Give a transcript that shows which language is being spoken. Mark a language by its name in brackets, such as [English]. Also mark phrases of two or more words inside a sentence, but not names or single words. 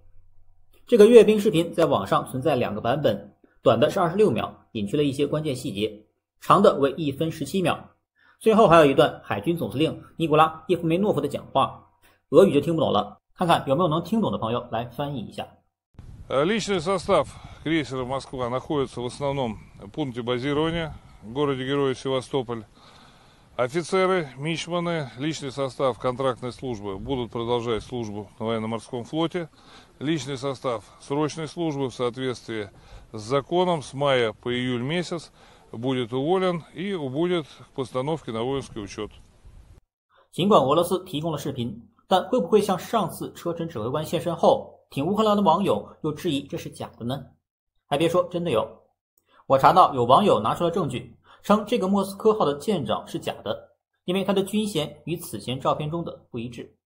[Chinese] 这个阅兵视频在网上存在2个版本，短的是26秒，隐去了一些关键细节，长的为1分17秒。最后还有一段海军总司令尼古拉·叶夫梅诺夫的讲话，俄语就听不懂了，看看有没有能听懂的朋友来翻译一下。 [Russian] Личный состав крейсера «Москва» находится в основном пункте базирования в городе-герое Севастополь. Офицеры, мичманы, личный состав контрактной службы будут продолжать службу на военно-морском флоте. Личный состав срочной службы в соответствии с законом с мая по июль месяц будет уволен и убудет к постановке на воинский учет. [Chinese] 尽管俄罗斯提供了视频，但会不会像上次车臣指挥官现身后，挺乌克兰的网友又质疑这是假的呢？还别说，真的有。我查到有网友拿出了证据，称这个莫斯科号的舰长是假的，因为他的军衔与此前照片中的不一致。